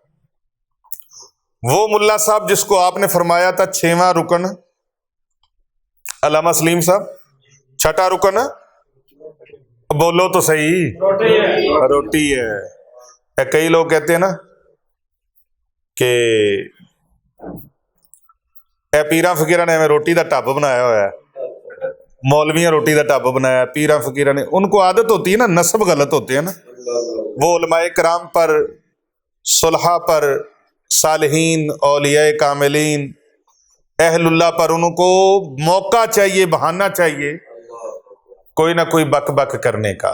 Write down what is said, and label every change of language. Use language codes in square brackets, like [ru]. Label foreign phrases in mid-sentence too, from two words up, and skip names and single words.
[ur] وہ ملا صاحب جس کو آپ نے فرمایا تھا 6واں رکن، علامہ سلیم صاحب، 6واں رکن بولو تو صحیح، روٹی ہے۔ کئی لوگ کہتے ہیں نا کہ [pa] اے پیراں فقیراں نے ہمیں روٹی دا ٹب بنایا ہوا ہے، مولویاں روٹی دا ٹب بنایا، [ur] پیراں فقیراں نے، ان کو عادت ہوتی ہے نا، نسب غلط ہوتے ہیں نا، وہ علماء کرام پر، صلحاء پر، صالحین، اولیاء کاملین، اہل اللہ پر ان کو موقع چاہیے، بہانہ چاہیے کوئی نہ کوئی بک بک کرنے کا۔